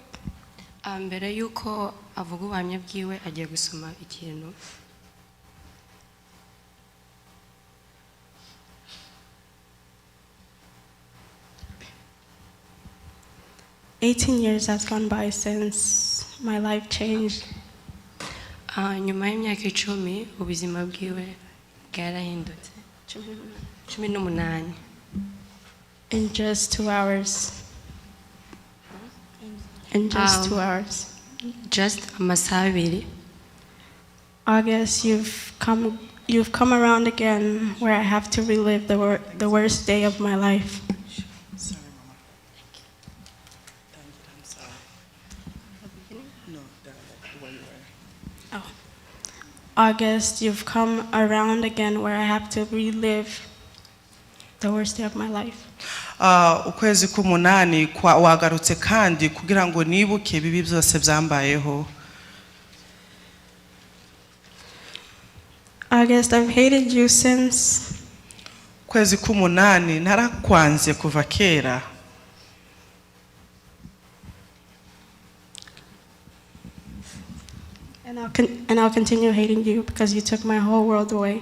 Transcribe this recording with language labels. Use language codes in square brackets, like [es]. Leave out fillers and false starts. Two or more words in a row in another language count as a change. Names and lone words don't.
[rn] Mbere yuko avuga ubuhamya bwiwe agiye gusoma ikintu. [en] "18 years has gone by since my life changed. [rn] Nyuma y'imyaka 10 ubuzima bwiwe bwarahindutse. 18. [en] In just 2 hours. In just 2 hours. [rn] Just amasaha 2. [en] August, you've come around again where I have to relive the worst day of my life. Sorry, Mama. I'm sorry. No, the way you were. Oh. August, you've come around again where I have to relive the worst day of my life. [rn] Ukwezi k'umunani wagarutse kandi kugira ngo nibuke bibi byose byambayeho. [en] August, I've hated you since. [rn] Ukwezi k'umunani narakwanze kuva kera. [en] And I'll continue hating you because you took my whole world away.